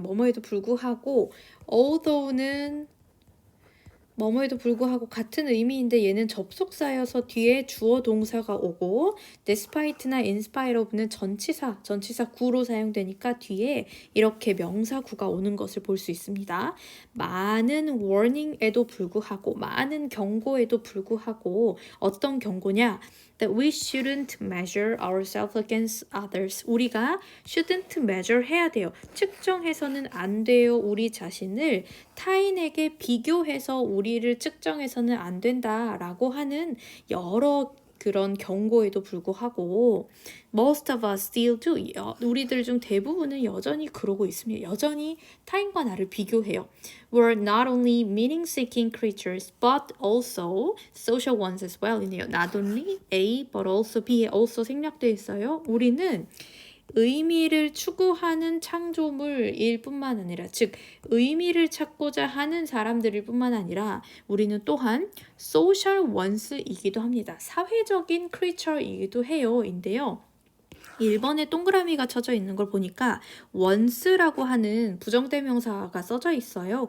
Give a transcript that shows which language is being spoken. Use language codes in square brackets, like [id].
[ko] 뭐뭐에도 불구하고, although는 뭐뭐에도 불구하고 같은 의미인데 얘는 접속사여서 뒤에 주어 동사가 오고, despite나 in spite of는 전치사 구로 사용되니까 뒤에 이렇게 명사구가 오는 것을 볼 수 있습니다. 많은 warning에도 불구하고, 많은 경고에도 불구하고, 어떤 경고냐? [en] That we shouldn't measure ourselves against others. [ko] 우리가 [en] shouldn't measure [ko] 해야 돼요. 측정해서는 안 돼요. 우리 자신을 타인에게 비교해서 우리를 측정해서는 안 된다라고 하는 여러 그런 경고에도 불구하고 [en] most of us still do. [ko] 우리들 중 대부분은 여전히 그러고 있습니다. 여전히 타인과 나를 비교해요. [en] We're not only meaning-seeking creatures, but also social ones as well. [ko] 이네요. Not only A, but also B에 also 생략되어 있어요. 우리는 의미를 추구하는 창조물일 뿐만 아니라, 즉 의미를 찾고자 하는 사람들일 뿐만 아니라 우리는 또한 [en] social ones [ko] 이기도 합니다. 사회적인 creature이기도 해요. 인데요. 1번에 동그라미가 쳐져 있는 걸 보니까 once라고 하는 부정대명사가 써져 있어요.